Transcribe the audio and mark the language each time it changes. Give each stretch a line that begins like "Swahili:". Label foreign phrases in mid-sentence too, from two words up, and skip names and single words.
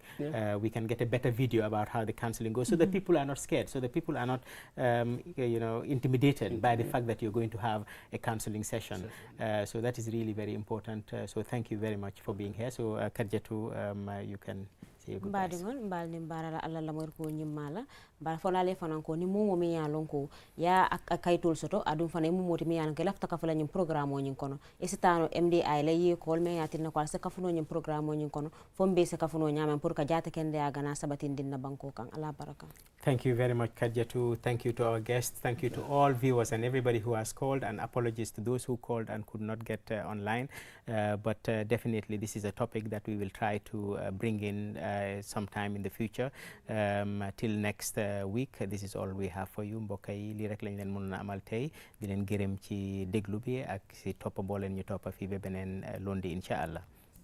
English: We can get a better video about how the counseling goes, so that people are not scared, so that people are not, you know, intimidated by the fact that you're going to have a counseling session. So that is really very important. So thank you very much for being here. So Karjatu, you can say your goodbyes.
Mandingo: Mbara alla la mor ko nyimala bara fona le fana ko ni momo mi ya lonko ya akaytol soto adum fana mu moti mi ya ke lafta ka fala nyim programme o nyin kono e sitano MDI la yi ko me ya tinna ko se ka funo nyim programme o nyin kono fombe se ka funo nyama pour ka jata kende ya gana sabatin dinna banko kan ala baraka.
English: Thank you very much, Karjatu. Thank you to our guests. Thank you to all viewers and everybody who has called, and apologies to those who called and could not get online. But definitely this is a topic that we will try to bring in sometime in the future. Till next week, this is all we have for you.
Wolof: Mbokk yi lii rek lañ leen mën a amal tey di leen gërëm ci déglu bi ak si toppa boo leen ñu toppa fii ba beneen lundi
Arabic: إن شاء الله.